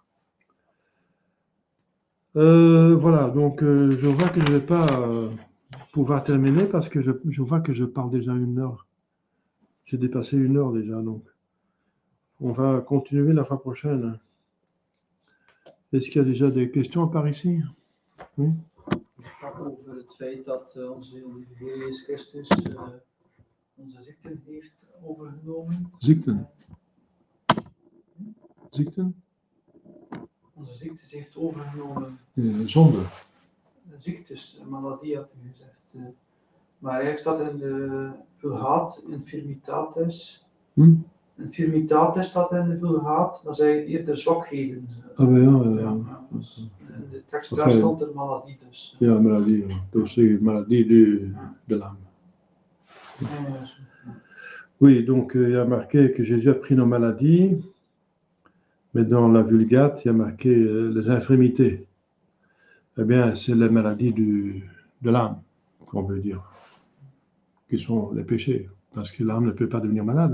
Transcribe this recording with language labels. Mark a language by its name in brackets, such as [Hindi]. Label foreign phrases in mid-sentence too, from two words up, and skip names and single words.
[French] Voilà, donc je vois que je ne vais pas pouvoir terminer parce que je vois que je parle déjà 1 heure. J'ai dépassé 1 heure déjà, donc on va continuer la fois prochaine. Est-ce qu'il y a déjà des questions par ici? Oui? [Dutch] Over het feit dat onze Heer Jezus Christus onze ziekten heeft overgenomen. Ziekten? Ziekten? Onze ziektes heeft overgenomen. Zonde. Ziektes, maladie had u gezegd. Maar eigenlijk staat er in de Vulgate, infirmitatis. Infirmitatis staat er in de Vulgate, dat zijn eerder zwakheden. Ah ben ja. Dus in de tekst daar stond er maladie dus. Ja, [French] maladie. Dus maladie de l'âme. Oui, donc il y a marqué que Jésus a pris nos maladies, mais dans la Vulgate, il y a marqué les infirmités. Eh bien, c'est les maladies de l'âme, qu'on veut dire, qui sont les péchés, parce que l'âme ne peut pas devenir malade.